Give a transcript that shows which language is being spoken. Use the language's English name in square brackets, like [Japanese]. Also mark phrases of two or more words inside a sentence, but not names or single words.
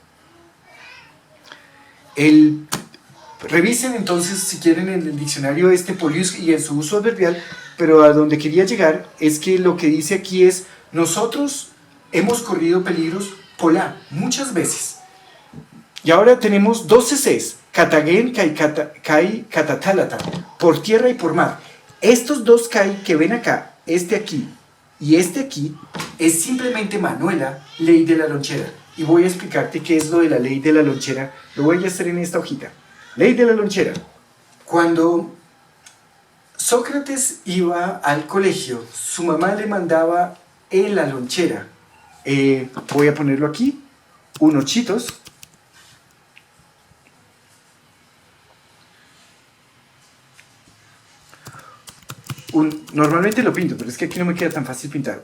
[Spanish] Revisen entonces si quieren en el diccionario este polius y en su uso adverbial, pero a donde quería llegar es que lo que dice aquí es: nosotros hemos corrido peligros pola muchas veces. Y ahora tenemos 12 Cs: [Greek] κατὰ γῆν, καὶ, κατὰ θάλατταν, [Spanish] por tierra y por mar. Estos dos kai que ven acá, este aquí y este aquí, es simplemente, Manuela, ley de la lonchera. Y voy a explicarte qué es lo de la ley de la lonchera. Lo voy a hacer en esta hojita. Ley de la lonchera. Cuando Sócrates iba al colegio, su mamá le mandaba en la lonchera, voy a ponerlo aquí, unos chitos, normalmente lo pinto, pero es que aquí no me queda tan fácil pintar.